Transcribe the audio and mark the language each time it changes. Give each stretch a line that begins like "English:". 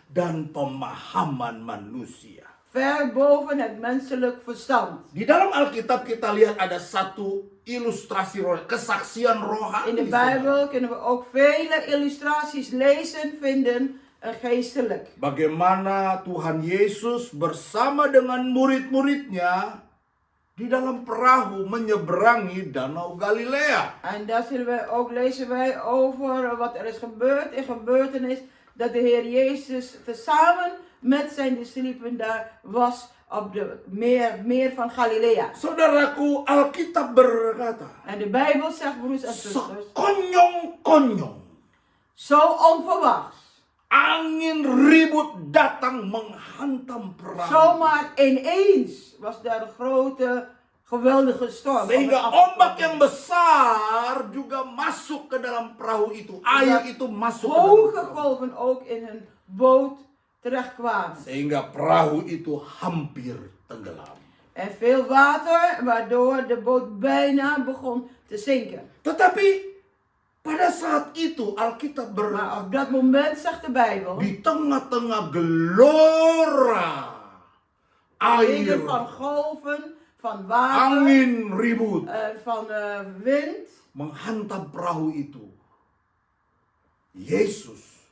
Indonesian: dan pemahaman manusia.
Dutch: Ver boven het menselijk verstand.
Indonesian: Di dalam Alkitab kita lihat ada satu ilustrasi kesaksian rohani.
Dutch: In de Bijbel kunnen we ook vele illustraties lezen, vinden, geestelijk.
Indonesian: Bagaimana Tuhan Yesus bersama dengan murid-muridnya di dalam perahu menyeberangi Danau Galilea.
Dutch: En daar zullen wij ook lezen wij over wat er is gebeurd in gebeurtenis. Dat de Heer Jezus tezamen met zijn discipelen daar was op de meer van Galilea.
Indonesian: Saudaraku, Alkitab berkata,
Dutch: En de Bijbel zegt, broers en zusters,
Indonesian: sekonyong-konyong
Dutch: zo onverwachts,
Indonesian: angin ribut datang menghantam perahu.
Dutch: zomaar ineens was daar een grote, geweldige storm.
Indonesian: Sehingga ombak yang besar juga masuk ke dalam perahu itu. Air itu masuk ke dalam
Dutch: Hoge
Indonesian: perahu.
Dutch: golven ook in hun boot terechtkwamen.
Indonesian: Sehingga perahu itu hampir tenggelam.
Dutch: En veel water, waardoor de boot bijna begon te zinken.
Indonesian: Tetapi pada saat itu Alkitab
Dutch: Maar
Indonesian: berkata,
Dutch: op dat moment zegt de Bijbel,
Indonesian: di tengah-tengah gelora air,
Dutch: van golven, van water,
Indonesian: angin ribut
Dutch: van wind,
Indonesian: menghantam perahu itu. Yesus